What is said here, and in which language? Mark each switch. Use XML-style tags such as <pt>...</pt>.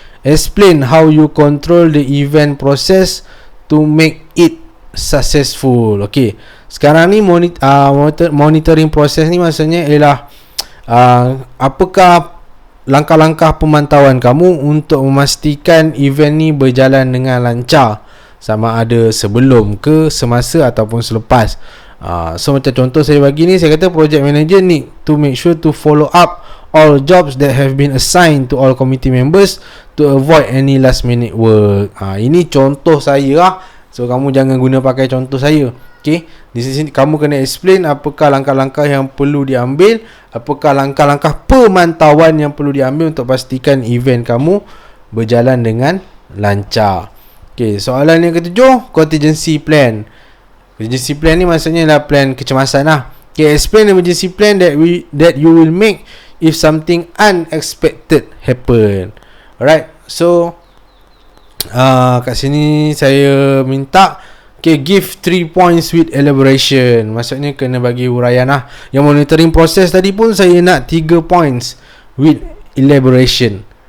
<en>Explain how you control the event process to make it successful.</en> <ms>Okay, sekarang ni monitoring process ni maksudnya ialah apakah langkah-langkah pemantauan kamu untuk memastikan event ni berjalan dengan lancar, sama ada sebelum ke, semasa ataupun selepas. So macam contoh saya bagi ni, saya kata</ms> <en>project manager need to make sure to follow up all jobs that have been assigned to all committee members to avoid any last minute work.</en> <ms>Ini contoh saya lah. So kamu jangan guna pakai contoh saya. Okay, di sini kamu kena explain apakah langkah-langkah yang perlu diambil, apakah langkah-langkah pemantauan yang perlu diambil untuk pastikan event kamu berjalan dengan lancar. Okay, soalan yang ketujuh, contingency plan. Contingency plan ni maksudnya adalah plan kecemasan lah.</ms> <en>Okay, explain emergency plan that you will make if something unexpected happen. Alright, so</en> <ms>kat sini saya minta</ms> <en>give 3 points with elaboration.</en> <ms>Maksudnya kena bagi huraian lah. Yang monitoring proses tadi pun saya nak</ms> <en>3 points with elaboration.</en>